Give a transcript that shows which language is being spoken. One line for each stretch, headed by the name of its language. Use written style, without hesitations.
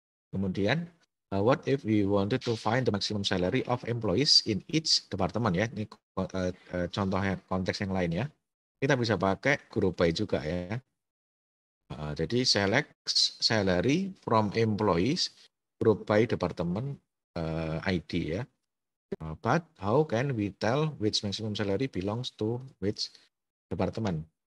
Indonesian: Kemudian
English: what if we wanted to find the maximum salary of employees in each department ya.
Indonesian: Ini contohnya konteks yang lain ya. Kita bisa pakai group by juga ya. Jadi
English: select salary from employees group by department ID ya. But how can we tell which maximum salary belongs to which department?